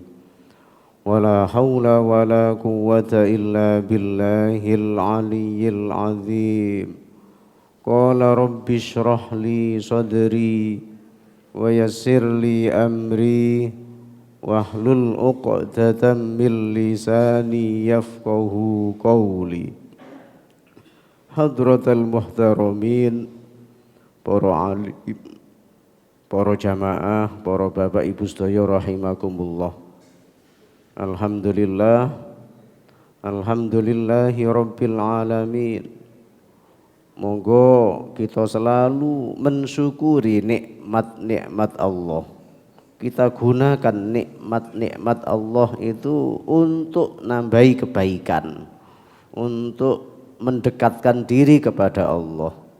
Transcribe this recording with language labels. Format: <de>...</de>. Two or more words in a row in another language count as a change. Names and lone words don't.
<ar>ولا حول ولا قوة إلا بالله العلي العظيم. قال رب اشرح لي صدري ويسر لي أمري واحلل عقدة من لساني يفقهوا قولي. حضرات المحترمين,</ar> <jv>para alim, para jamaah, para bapak ibu sedaya rahimakumullah.</jv> <ar>الحمد لله, الحمد لله رب العالمين.</ar> <id>Monggo kita selalu mensyukuri nikmat-nikmat Allah. Kita gunakan nikmat-nikmat Allah itu untuk nambahi kebaikan, untuk mendekatkan diri kepada Allah.</id>